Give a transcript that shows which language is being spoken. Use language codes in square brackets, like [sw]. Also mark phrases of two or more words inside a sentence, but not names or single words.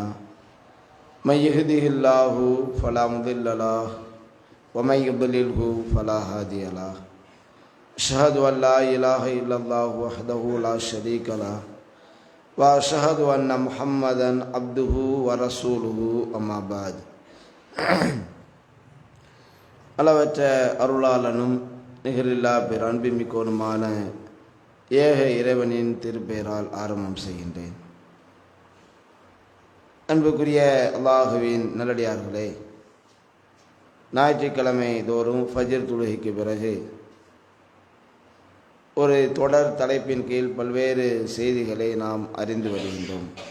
[ar] من يهده الله فلا مضل له ومن يضلله فلا هادي له. أشهد أن لا إله إلا الله وحده لا شريك له وأشهد أن محمدا عبده ورسوله أما بعد. [ta] அளவற்ற அருளாளனும் நிகரில்லா அன்பிமிக்கோனுமான ஏக இறைவனின் திருப்பெயரால் ஆரம்பம் செய்கின்றேன். அன்புக்குரிய அல்லாஹுவின் நல்லடியார்களே, ஞாயிற்றுக்கிழமை தோறும் ஃபஜ்ர் தொழுகைக்கு பிறகு ஒரு தொடர் தலைப்பின் கீழ் பல்வேறு செய்திகளை நாம் அறிந்து வருகின்றோம்.